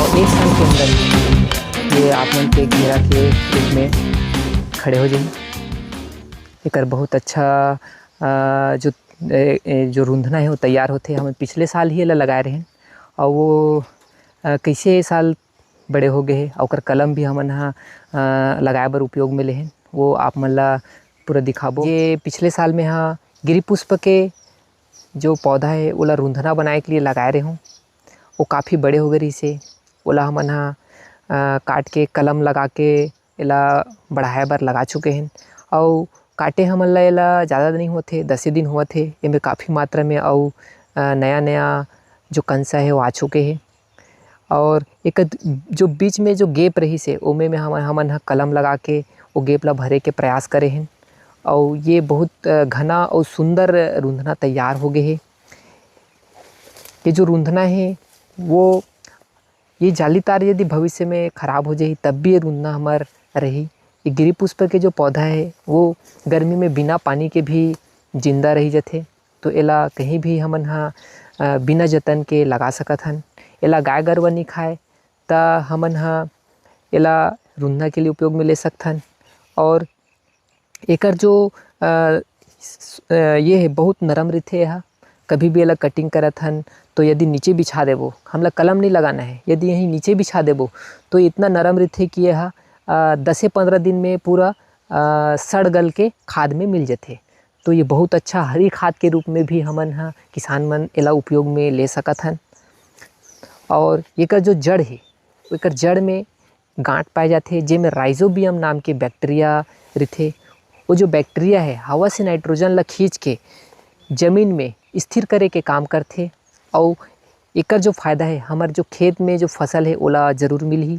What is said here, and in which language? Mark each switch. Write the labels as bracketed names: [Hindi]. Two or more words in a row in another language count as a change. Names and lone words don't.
[Chhattisgarhi] और 1 साल के अंदर ये आप मन के घेरा के रूप में खड़े हो जाए। एक बहुत अच्छा जो रूंधना है वो तैयार होते। हम पिछले साल ही लगाए रहे और वो कैसे साल बड़े हो गए हैं। और कलम भी हमन लगाए बर उपयोग में ले हैं, वो आप मन ला पूरा दिखाबो। ये पिछले साल में हाँ गिरी पुष्प के जो पौधा है ओला रूंधना बनाए के लिए लगाए रहे हूँ। वो काफ़ी बड़े हो गए से ओला हमन काट के कलम लगा के एला बढ़ाए बर लगा चुके हैं। और काटे हमन ला एला ज़्यादा नहीं होते, 10 दिन हुआ थे। इनमें काफ़ी मात्रा में और नया नया जो कंसा है वो आ चुके हैं। और एक जो बीच में जो गैप रही से ओमे में हमन कलम लगा के वो गैप ला भरे के प्रयास करे हैं। और ये बहुत घना और सुंदर रूंधना तैयार हो गए है। ये जो रूंधना है वो ये जाली तार यदि भविष्य में ख़राब हो जाए तब भी ये रूंधना हमार रही। ये गिरी पुष्प के जो पौधा है वो गर्मी में बिना पानी के भी जिंदा रही जाते। तो एला कहीं भी हमन बिना जतन के लगा सकत हन। एला गाय गरुवा नहीं खाए ता हमन एला रूंधना के लिए उपयोग में ले सकथन। और एकर जो ये है बहुत नरम रहते है। कभी भी एला कटिंग करत हन तो यदि नीचे बिछा देबो, हमला कलम नहीं लगाना है, यदि यहीं नीचे बिछा देबो तो इतना नरम रहते कि यह 10 से 15 दिन में पूरा सड़ गल के खाद में मिल जाते। तो ये बहुत अच्छा हरी खाद के रूप में भी हमन किसान मन एला उपयोग में ले सकत हन। और एकर जो जड़ है एकर जड़ में गांठ पाए जाते जेमे राइजोबियम नाम के बैक्टीरिया रहते। वो जो बैक्टीरिया है हवा से नाइट्रोजन ला खींच के जमीन में स्थिर करे के काम करते। और एकर जो फ़ायदा है हमार जो खेत में जो फसल है ओला ज़रूर मिलही।